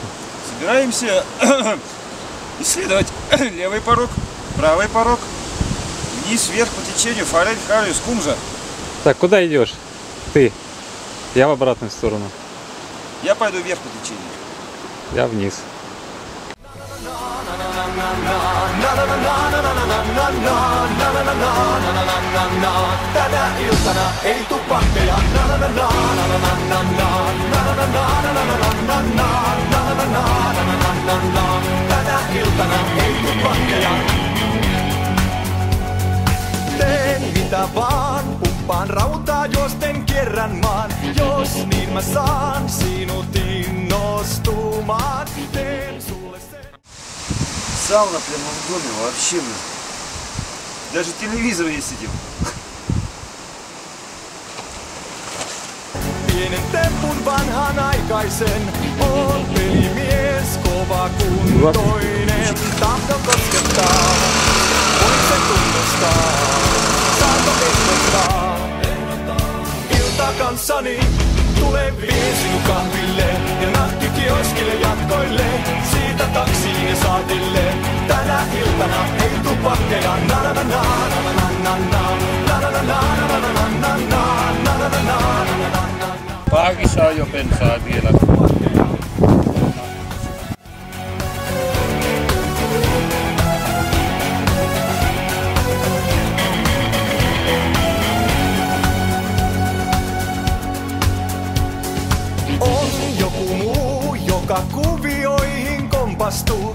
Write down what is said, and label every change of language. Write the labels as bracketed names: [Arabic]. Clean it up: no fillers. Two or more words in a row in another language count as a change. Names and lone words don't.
[Russian] Собираемся исследовать левый порог, правый порог, вниз, вверх по течению, форель, хариус, кумжа. Так, куда идешь? Ты. Я в обратную сторону. Я пойду вверх по течению. Я вниз. [Finnish] Tänä iltana ei tuu pakkeja. Tänä iltana ei tuu pakkeja. Teen mitä vaan, pumppaan rautaa juosten kierrän maan. Jos niin mä saan sinut innostumaan. Teen sulle sen. [Russian] Сауна прямо в доме, вообще. Даже телевизор есть сидим. [Finnish] Pienen tempun vanhanaikaisen, on pelimies kova kuntoinen. Tahto koskettaa, voin sen tunnustaa, saanko ehdottaa. Ilta kanssani, tule vien sinun kahville ja nakkikioskille jatkoille. Siitä taksiin ja saatille, tänä iltana ei tuu pakkeja. Na na na na na na na na na na na na na na na na. Paakissa on jo bensaa vielä. On joku muu, joka kuvioihin kompastuu.